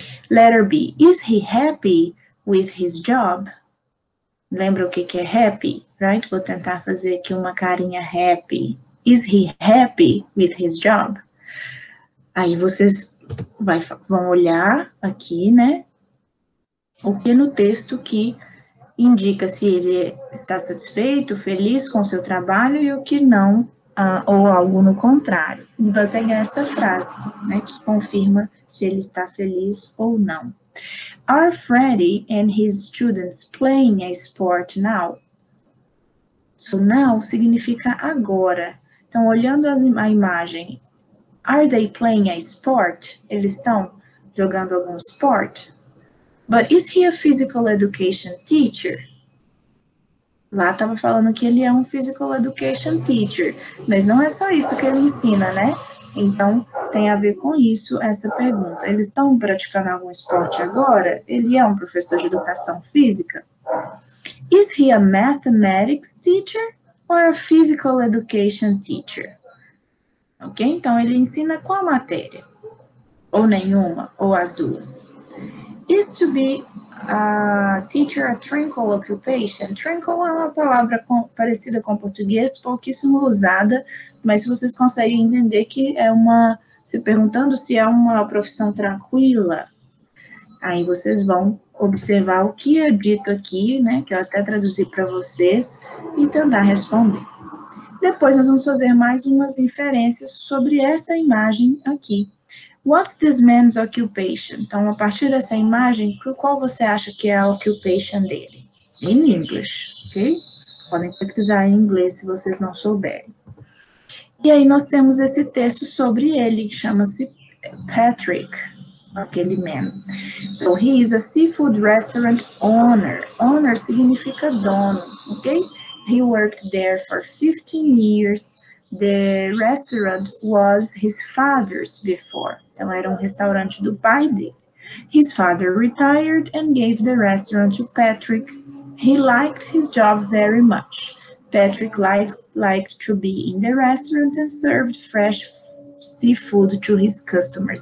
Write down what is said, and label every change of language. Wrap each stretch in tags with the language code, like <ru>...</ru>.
<en>Letter B, is he happy with his job?</en> <pt>Lembra o que é happy, right? Vou tentar fazer aqui uma carinha happy.</pt> <en>Is he happy with his job?</en> <pt>Aí vocês vão olhar aqui, né? O que no texto que indica se ele está satisfeito, feliz com o seu trabalho e o que não, ou algo no contrário. E vai pegar essa frase, né, que confirma se ele está feliz ou não.</pt> <en>Are Freddie and his students playing a sport now? So now</en> <pt>significa agora. Então, olhando a imagem,</pt> <en>are they playing a sport?</en> <pt>Eles estão jogando algum esporte?</pt> <en>But is he a physical education teacher?</en> <pt>Lá estava falando que ele é um physical education teacher, mas não é só isso que ele ensina, né? Então, tem a ver com isso essa pergunta. Eles estão praticando algum esporte agora? Ele é um professor de educação física?</pt> <en>Is he a mathematics teacher or a physical education teacher? Ok?</en> <pt>Então, ele ensina qual matéria? Ou nenhuma, ou as duas.</pt> <en>Is to be a teacher a tranquil occupation?</en> <pt>Tranquil é uma palavra parecida com português, pouquíssimo usada, mas vocês conseguem entender que é se perguntando se é uma profissão tranquila, aí vocês vão observar o que é dito aqui, né, que eu até traduzi para vocês, e tentar responder. Depois nós vamos fazer mais umas inferências sobre essa imagem aqui.</pt> <en>What's this man's occupation?</en> <pt>Então, a partir dessa imagem, qual você acha que é a occupation dele?</pt> <en>In English, ok?</en> <pt>Podem pesquisar em inglês se vocês não souberem. E aí nós temos esse texto sobre ele, que chama-se Patrick, aquele man.</pt> <en>So, he is a seafood restaurant owner.</en> <pt>Owner significa dono, ok?</pt> <en>He worked there for 15 years. The restaurant was his father's before.</en> <pt>Então, era restaurante do pai dele.</pt> <en>His father retired and gave the restaurant to Patrick. He liked his job very much. Patrick liked to be in the restaurant and served fresh seafood to his customers.</en>